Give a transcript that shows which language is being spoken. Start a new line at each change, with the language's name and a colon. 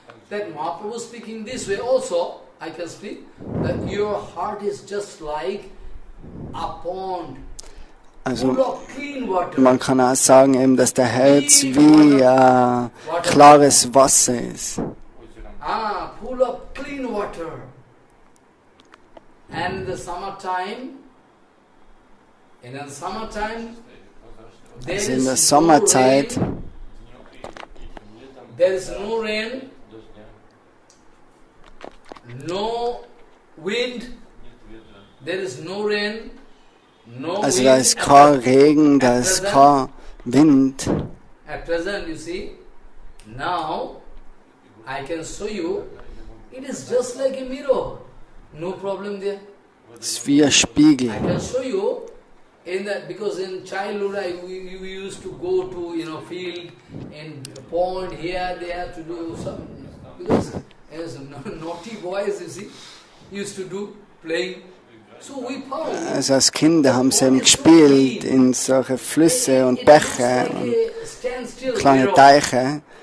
English: That Mahaprabhu speaking this way also, I can speak, that your heart is just like a pond,
German: also man kann auch sagen, eben, dass der Herz wie klares Wasser ist.
English: Full of clean water. And the summertime, in the summertime,
German: Also in der Sommerzeit
English: there is no rain, no wind, there is no rain, no also wind.
German: da ist kein Regen, da ist kein Wind.
English: At present, you see, now I can show you, it is just like a mirror. No problem there.
German: Es ist wie ein Spiegel.
English: I can show you in that, because in childhood we used to go to field and pond here there to do some, because as naughty boys, you see, used to do playing. So we found.
German: Also als Kinder haben sie eben gespielt in solche Flüsse und Bäche und kleine Teiche.